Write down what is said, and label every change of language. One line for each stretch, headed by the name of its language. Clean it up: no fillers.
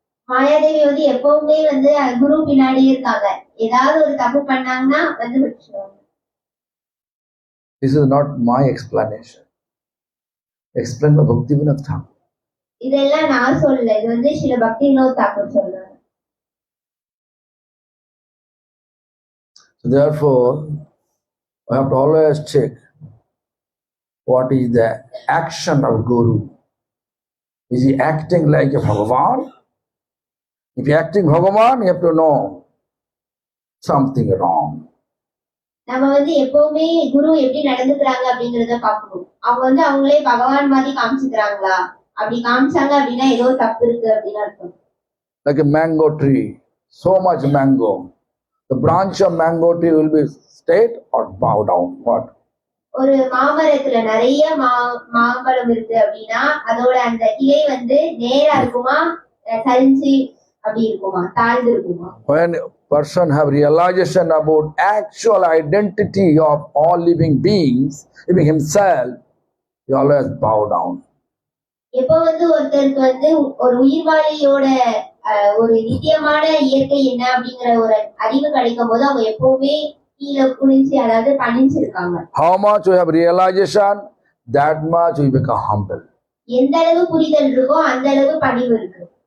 Tamil: மாயாதேவி வந்து எப்பவுமே வந்து குரு பின்னாடியே இருக்காங்க. ஏதாவது ஒரு தப்பு பண்ணாங்கன்னா வந்து விட்டுருவாங்க.
English: This is not my explanation. Explained by Bhaktivinoda Thakur.
Tamil: இதெல்லாம் நான் சொல்லல, இது வந்து ஸ்ரீல பக்தி வினோத் தாக்கூர் சொல்றாங்க.
English: So therefore, we have to always check what is the action of Guru. Is he acting like a Bhagavan? If he acting Bhagavan, you have to know something wrong.
Tamil: நம்ம வந்து எப்பவுமே குரு எப்படி நடந்துக்கிறாங்க அப்படிங்கறத பார்க்கணும். அவங்க வந்து அவங்களே பகவான் மாதிரி காமிச்சுக்கிறாங்களா? அப்படி காமிச்சாங்க அப்படின்னா ஏதோ தப்பு இருக்கு அப்படின்னு அர்த்தம்.
English: Like a mango tree, so much mango. The branch of mango tree will be straight or bow down. What?
Tamil: ஒரு மாமரத்துல நிறைய மாம்பழம் இருக்கு அப்படின்னா அதோட அந்த கிளை வந்து நேரா இருக்குமா, சரிஞ்சு அப்படி இருக்குமா, தாழ்ந்து இருக்குமா?
English: When a person have realization about actual identity of all living beings, even himself, he always bow down.
Tamil: எப்ப வந்து ஒருத்தருக்கு வந்து ஒரு உயிர்வாழியோட ஒரு நித்தியமான இயற்கை என்ன அப்படிங்கிற ஒரு அறிவு கிடைக்கும் போது அவங்க எப்பவுமே கீழே குனிஞ்சு, அதாவது பணிஞ்சிருக்காங்க.
English: How much we have realization, that much we become humble.
Tamil: எந்த அளவு புரிதல் இருக்கோ அந்த அளவு பணிவு இருக்கு.